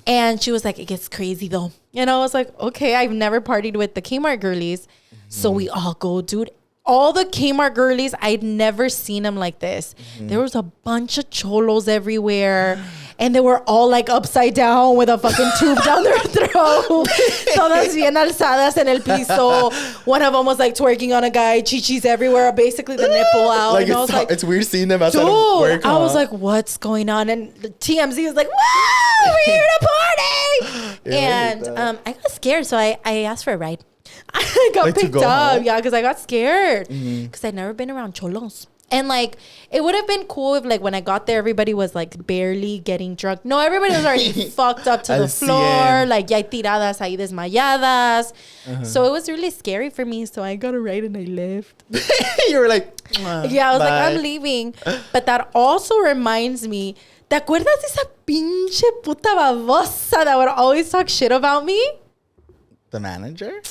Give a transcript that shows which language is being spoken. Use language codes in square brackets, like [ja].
[en] And she was like, it gets crazy though. And I was like, okay, I've never partied with the Kmart girlies. So we all go, dude. All the Kmart girlies, I'd never seen them like this. There was a bunch of cholos everywhere. And they were all like upside down with a fucking tube down their throat. [es] Todas bien alzadas en el piso. [en] One of them was like twerking on a guy, chichis everywhere, basically the nipple out. Like, and I was like, it's weird seeing them outside of work. I was like, what's going on? And the TMZ was like, whoa, we're here to party. And I got scared, so I asked for a ride. I got picked up, because I got scared. Because I'd never been around cholos. And like, it would have been cool if like when I got there, everybody was like barely getting drunk. No, everybody was already fucked up to the floor. [es] Like, ya hay tiradas ahí desmayadas. [en] So it was really scary for me. So I got a ride and I left. You were like, yeah, I was like, I'm leaving. But that also reminds me, [es] ¿te acuerdas de esa pinche puta babosa [en] that would always talk shit about me? The manager?